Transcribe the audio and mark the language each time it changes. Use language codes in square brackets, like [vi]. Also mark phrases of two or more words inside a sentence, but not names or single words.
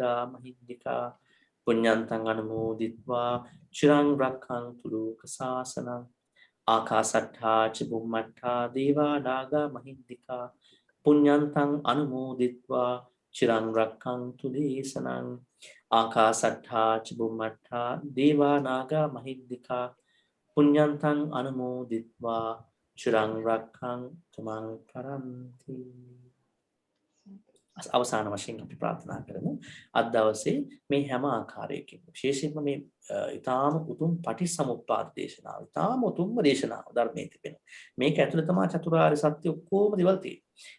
[pi] මහිද්దికා පුඤ්ඤන්තං අනුමෝදිත්වා චිරං රක්ඛන්තු ලෝක සාසනං ආකාසට්ඨා ච බුම්මට්ඨා දේවා නාග මහිද්దికා පුඤ්ඤන්තං අනුමෝදිත්වා චිරං රක්ඛන්තු දේශනං ආකාසට්ඨා ච බුම්මට්ඨා දේවා නාග මහිද්దికා පුඤ්ඤන්තං අනුමෝදිත්වා චිරං රක්ඛන්තු මං පරන්ති. [si] අවසාන වශයෙන් අපි ප්‍රාර්ථනා කරමු අද දවසේ මේ හැම ආකාරයකින් විශේෂයෙන්ම මේ ඊටාම උතුම් පටිච්චසමුප්පාද දේශනාව ඊටාම උතුම්ම දේශනාව ධර්මයේ තිබෙන මේක ඇතුළේ තමයි චතුරාර්ය සත්‍ය ඔක්කොම දේවල් තියෙන්නේ.